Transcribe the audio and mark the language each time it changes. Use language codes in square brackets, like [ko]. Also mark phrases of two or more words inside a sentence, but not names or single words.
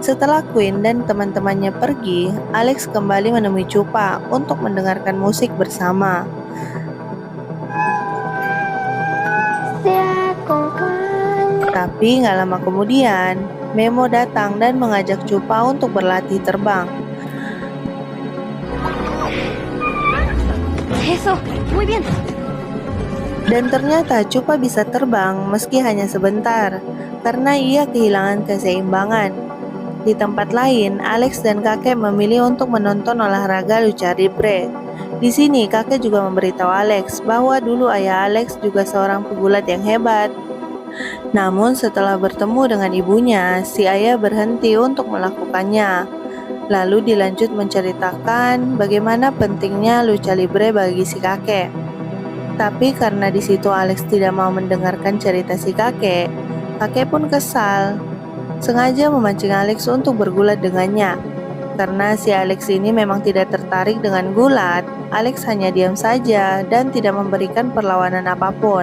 [id] Setelah Queen dan teman-temannya pergi, Alex kembali menemui Chupa untuk mendengarkan musik bersama. Tapi nggak lama kemudian, Memo datang dan mengajak Chupa untuk berlatih terbang. [es] Eso, muy bien. [id] Dan ternyata Chupa bisa terbang meski hanya sebentar, karena ia kehilangan keseimbangan. Di tempat lain, Alex dan kakek memilih untuk menonton olahraga [es] lucha libre. [id] Di sini, kakek juga memberitahu Alex bahwa dulu ayah Alex juga seorang pegulat yang hebat. Namun setelah bertemu dengan ibunya, si ayah berhenti untuk melakukannya. Lalu dilanjut menceritakan bagaimana pentingnya [es] lucha libre [id] bagi si kakek. Tapi karena di situ Alex tidak mau mendengarkan cerita si kakek pun kesal. Sengaja memancing Alex untuk bergulat dengannya. Karena si Alex ini memang tidak tertarik dengan gulat, Alex hanya diam saja dan tidak memberikan perlawanan apapun.